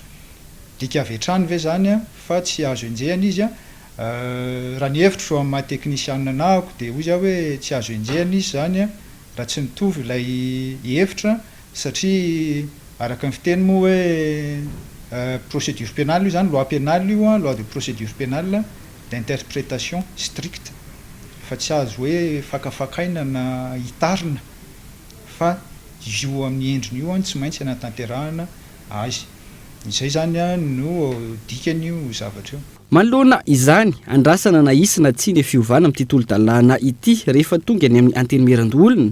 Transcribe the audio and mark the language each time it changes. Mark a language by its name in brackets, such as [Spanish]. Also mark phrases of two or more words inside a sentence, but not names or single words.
[Malagasy] Dika avy hatrany ve zany a fa tsy azo enjehana izy a. Raha ny hevitra so amin'ny maha teknisianina anahako dia hoy izaho hoe tsy azo enjehana izy zany a raha tsy mitovy ilay hevitra satria araka ny fiteny moa hoe [French] procédure pénale [Malagasy] io zany [French] loi pénale [Malagasy] io a [French] loi de procédure pénale d'interprétation stricte [Malagasy] fa tsy azo hoe fakafakaina na hitarina fa io amin'ny endriny io tsy maintsy anatanterahana azy. Izay zany a no dikan'io zavatra io. Manoloana izany andrasana na isina tsy ny fiovana amin'ny tontolo-dalàna ity rehefa tonga any amin'ny antenimeran-dolona.